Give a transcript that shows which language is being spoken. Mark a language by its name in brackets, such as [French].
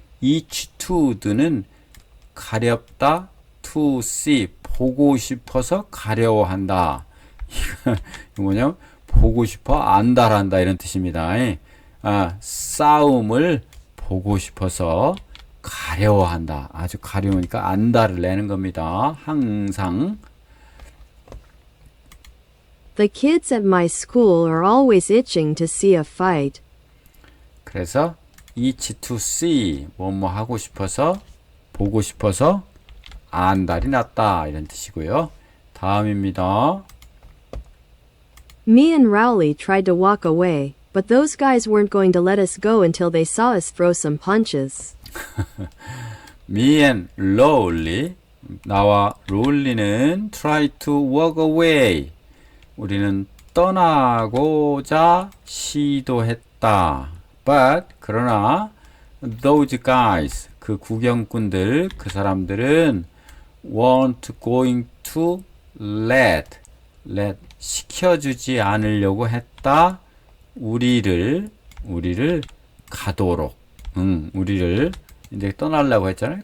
[Korean] each to는 가렵다, [English] to see, [Korean] 보고 싶어서 가려워한다. 이거 뭐냐면 보고 싶어 안달한다 이런 뜻입니다. 싸움을 보고 싶어서 가려워한다. 아주 가려우니까 안달을 내는 겁니다. 항상. [English] The kids at my school are always itching to see a fight. [Korean] 그래서 [English] itch to see [Korean] 뭐뭐 하고 싶어서 보고 싶어서 안달이 났다 이런 뜻이고요. 다음입니다. [English] Me and Rowley tried to walk away, but those guys weren't going to let us go until they saw us throw some punches. Me and Rowley [Korean] 나와 롤리는 [English] try to walk away [Korean] 우리는 떠나고자 시도했다. But 그러나 [English] those guys [Korean] 그 구경꾼들 그 사람들은 [English] weren't going to let [Korean] 시켜주지 않으려고 했다. 우리를 가도록 우리를 이제 떠나려고 했잖아요.